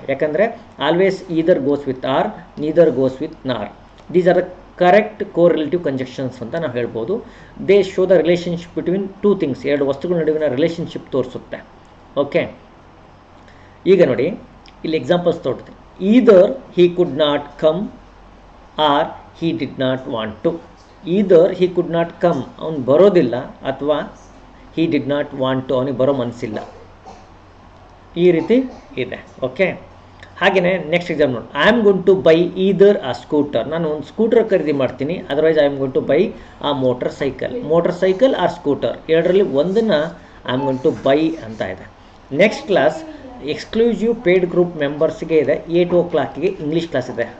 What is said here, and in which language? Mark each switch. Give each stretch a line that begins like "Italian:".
Kannada: ಯಾಕಂದರೆ
English: Always either goes with or, neither goes with nor. These are the correct correlative conjunctions
Kannada: ಅಂತ ನಾವು ಹೇಳ್ಬೋದು.
English: They show the relationship between 2 things.
Kannada: 2 ವಸ್ತುಗಳ ನಡುವಿನ ರಿಲೇಷನ್ಶಿಪ್ ತೋರಿಸುತ್ತೆ. ಓಕೆ, ಈಗ ನೋಡಿ, ಇಲ್ಲಿ examples
English: either he could not come or he did not want to. either he could not come,
Kannada: ಅವನು ಬರೋದಿಲ್ಲ,
English: ಅಥವಾ he did not want to,
Kannada: ಅವನಿಗೆ ಬರೋ ಮನಸ್ಸಿಲ್ಲ. ಈ ರೀತಿ ಇದೆ. ಓಕೆ, ಹಾಗೆಯೇ ನೆಕ್ಸ್ಟ್ ಎಕ್ಸಾಮ್ ನೋಡಿ.
English: I am going to buy either a scooter,
Kannada: ನಾನು ಒಂದು ಸ್ಕೂಟರ್ ಖರೀದಿ ಮಾಡ್ತೀನಿ,
English: Otherwise I am going to buy a motorcycle or scooter, ಎರಡರಲ್ಲಿ ಒಂದನ್ನು I am going to buy ಅಂತ ಇದೆ. Next class exclusive paid group ಮೆಂಬರ್ಸ್ಗೆ ಇದೆ, 8 o'clock English class ಇದೆ.